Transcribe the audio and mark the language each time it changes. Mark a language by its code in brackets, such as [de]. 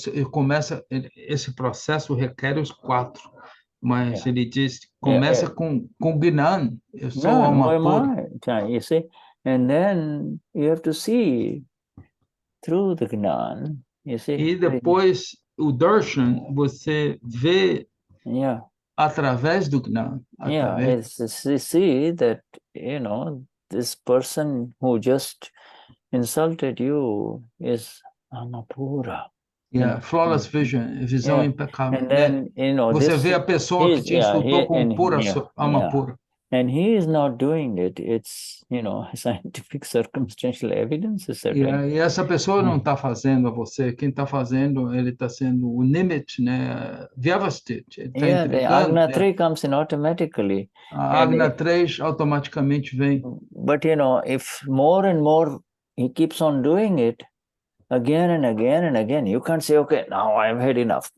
[pt] começa esse processo requer os quatro, mas ele diz começa com Gnan. Eu sou alma pura. [en] You see, and then you have to see through the Gnan. You see? [pt] E depois o Darshan você vê através do Gnan. [en] See that, this person who just insulted you is Amapura. Flawless vision, [pt] visão impecável. [en] And then, [pt] você vê a pessoa que te insultou com pura alma pura. [en] And he is not doing it. It's, scientific circumstantial evidence. [pt] E essa pessoa não está fazendo a você. Quem está fazendo, ele está sendo o Nimit, né? Vyavastit. [en] The Agna 3 comes in automatically. [pt] A Agna 3 automaticamente vem. [en] But, if more and more he keeps on doing it, again and again and again, you can't say, okay, now I've had enough.